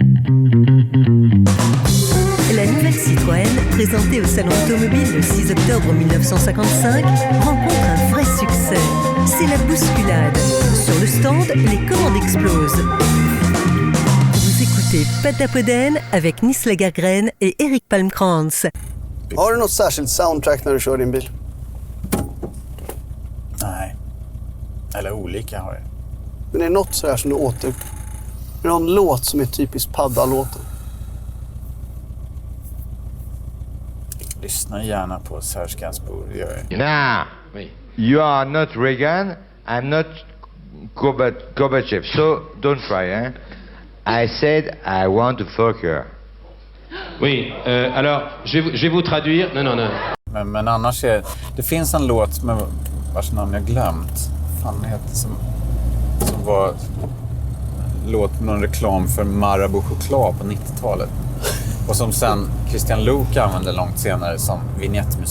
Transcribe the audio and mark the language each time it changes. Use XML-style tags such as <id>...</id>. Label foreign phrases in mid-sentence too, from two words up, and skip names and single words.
<fr>La nouvelle Citroën, présentée au Salon automobile le 6 octobre 1955, rencontre un vrai succès. C'est la bousculade. Sur le stand, les commandes explosent.</fr> <sv>Vous écoutez Potapoden avec Nils Lagergren et Erik Palmkrantz. Har du något särskilt soundtrack när du kör din bil? Nej. Eller olika har jag. Men är det något sådär som du Är det någon låt som är typiskt padda-låten? Lyssna gärna på Serge Gainsbourg.</sv> <en>Nah, you are not Reagan, I'm not Gorbachev, so don't try, eh? I said I want to fuck her.</en> <fr>Oui, alors, je vais vous traduire. Non.</fr> <sv>Men annars det finns en låt med vars namn jag glömt. Fan heter som var låt med någon reklam för Marabou choklad på 90-talet. Och som sen Christian Luuk använde långt senare som vignettmusik.</sv>